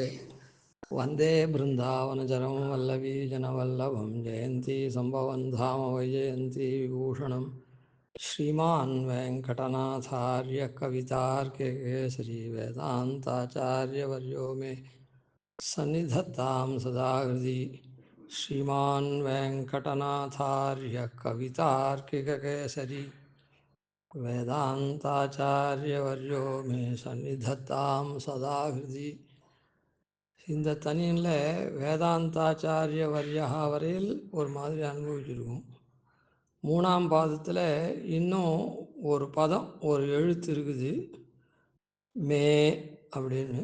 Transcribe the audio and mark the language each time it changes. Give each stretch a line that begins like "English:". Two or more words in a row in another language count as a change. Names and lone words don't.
Sanskrit: वन्दे बृन्दावनचरं वल्लवी जनवल्लभं जयन्ती सम्भवन् धाम वैजयन्ती विभूषणं श्रीमान् वेङ्कटनाथार्य कवितार्किकेसरी वेदान्ताचार्यवर्यो मे सन्निधत्तां सदा हृदि श्रीमान् वेङ्कटनाथार्य कवितार्किककेसरी வேதாந்தாச்சாரியவர்யோ மே சந்நிதத்தாம் சதா ஹிருதி.
Tamil: இந்த தனியில் வேதாந்தாச்சாரியவர்யா வரையில் ஒரு மாதிரி அனுபவிச்சிருக்கும். மூணாம் பாதத்தில் இன்னும் ஒரு பதம், ஒரு எழுத்து இருக்குது, மே அப்படின்னு.